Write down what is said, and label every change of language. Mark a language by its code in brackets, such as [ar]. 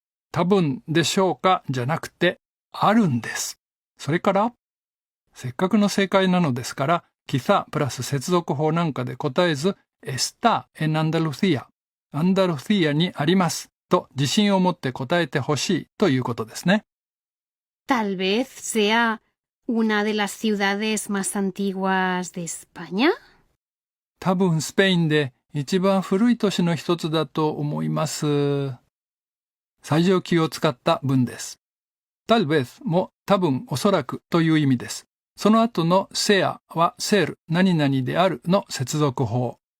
[ja] 多分でしょうかじゃなくてあるんです。それからせっかくの正解なのですからquizáプラス接続法なんかで答えず [es] está en Andalucía、 [ja] アンダルシアにありますと自信を持って答えてほしいということですね。 [es] Tal vez sea una de las ciudades más antiguas de España? [ja] 多分スペインで一番古い都市の一つだと思います。最上級を使った文です。tal vez も多分おそらくという意味です。その後の sea は ser 何々であるの接続法。